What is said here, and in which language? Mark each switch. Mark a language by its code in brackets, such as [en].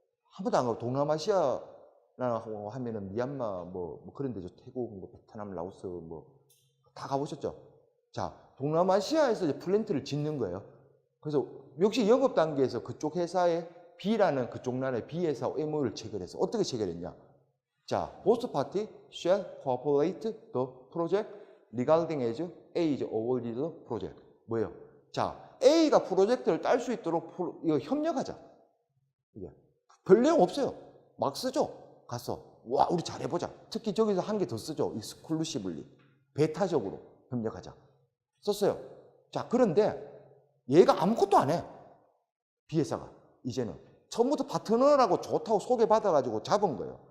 [ko] 한 번도 안 가고 동남아시아라고 하면은 미얀마 뭐 그런 데죠. 태국, 뭐 베트남, 라오스 뭐 다 가보셨죠? 자, 동남아시아에서 이제 플랜트를 짓는 거예요. 그래서 역시 영업 단계에서 그쪽 회사의 B라는 그쪽 나라의 B 회사와 MOU를 체결해서 어떻게 체결했냐? [en] 자, both party shall cooperate the project regarding as A is awarded the project. [ko] 뭐예요? 자, A가 프로젝트를 딸 수 있도록 이거 협력하자. 이게 별 내용 없어요. 막 쓰죠. 가서 와 우리 잘해보자. 특히 저기서 한 개 더 쓰죠. exclusively 배타적으로 협력하자. 썼어요. 자, 그런데 얘가 아무것도 안 해. B 회사가 이제는 처음부터 파트너라고 좋다고 소개받아가지고 잡은 거예요.